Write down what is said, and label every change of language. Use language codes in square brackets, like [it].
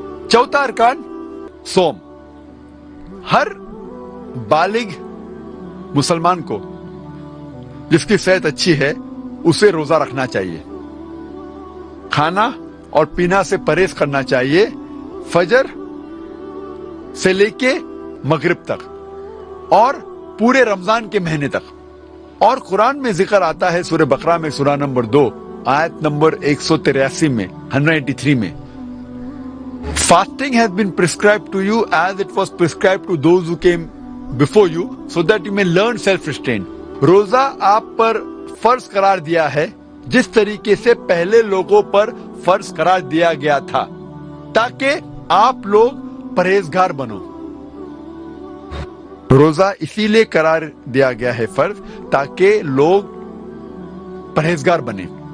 [hi] चौथा अरकान सोम, हर बालिग मुसलमान को जिसकी सेहत अच्छी है उसे रोजा रखना चाहिए। खाना और पीना से परहेज करना चाहिए फजर से लेके मगरिब तक और पूरे रमजान के महीने तक। और कुरान में जिक्र आता है सूरह बकरा में सूरा नंबर 2 आयत नंबर 183 में 183 में, [en] fasting has been prescribed to you as it was prescribed to those who came before you so that you may learn self restraint. [hi] रोजा आप पर फर्ज करार दिया है जिस तरीके से पहले लोगों पर फर्ज करार दिया गया था, ताकि आप लोग परहेजगार बनो। रोजा इसीलिए करार दिया गया है फर्ज ताकि लोग परहेजगार बने।